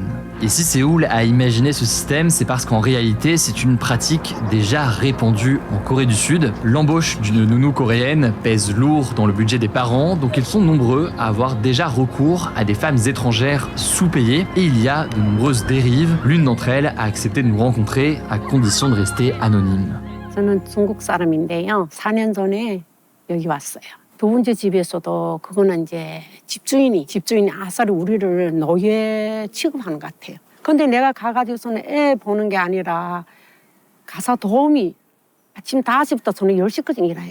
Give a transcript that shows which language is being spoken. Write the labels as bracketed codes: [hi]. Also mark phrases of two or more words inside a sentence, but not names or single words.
[fr] Et si Séoul a imaginé ce système, c'est parce qu'en réalité, c'est une pratique déjà répandue en Corée du Sud. L'embauche d'une nounou coréenne pèse lourd dans le budget des parents, donc ils sont nombreux à avoir déjà recours à des femmes étrangères sous-payées. Et il y a de nombreuses dérives. L'une d'entre elles a accepté de nous rencontrer à condition de rester anonyme. [ko] 저는 중국 사람인데요. 4년 전에 여기 왔어요. 두 번째 집에서도 그거는 이제 집주인이 아싸리 우리를 노예 취급하는 것 같아요. 근데 내가 가가지고서는 애 보는 게 아니라 가사 도우미 아침 5시부터 저는 10시까지 일해요.